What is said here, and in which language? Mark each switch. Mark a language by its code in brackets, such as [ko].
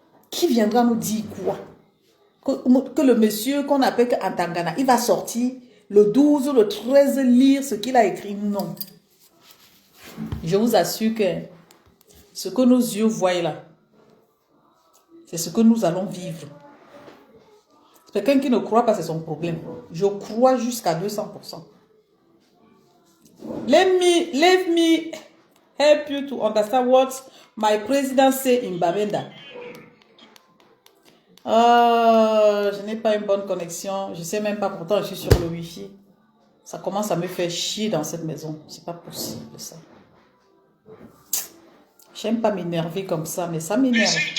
[fr] Qui viendra nous dire quoi? Que le monsieur qu'on appelle Antangana, il va sortir le 12 ou le 13 lire ce qu'il a écrit? Non. Je vous assure que ce que nos yeux voient là, c'est ce que nous allons vivre. Quelqu'un qui ne croit pas, c'est son problème. Je crois jusqu'à 200%. [en] Let me help you to understand what my president say in Bamenda. [fr] Je n'ai pas une bonne connexion. Je ne sais même pas, pourtant je suis sur le Wi-Fi. Ça commence à me faire chier dans cette maison. C'est pas possible ça. J'aime pas m'énerver comme ça, mais ça m'énerve.